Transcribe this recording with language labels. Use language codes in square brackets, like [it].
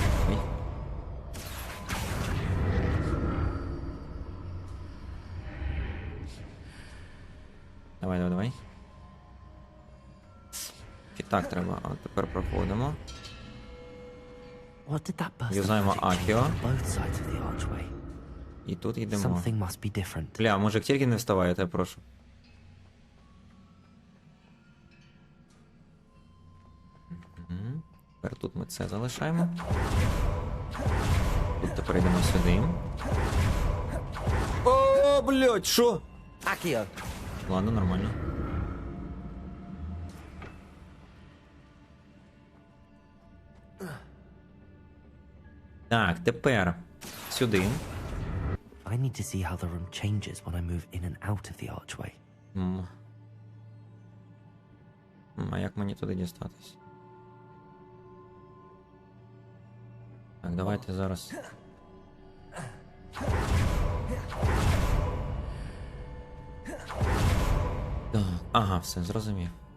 [uk] Ой. Давай. І так треба, а тепер проходимо. [en] What did that burst of [uk] Юзаємо [en] magic change Accio. on both sides of the archway? [uk] І тут йдемо. [en] Something must be different. [uk] Бля, мужик, тільки не вставай, я тебе прошу. Тепер тут ми це залишаємо. Тут тепер йдемо сюди. О, блядь, що? Accio. Ладно, нормально. Так, тепер сюди. [en] I need to see how the room changes when I move in and out of the archway. [uk] А як мені туди дістатись? Так, давайте зараз. Так, ага, все, зрозумів.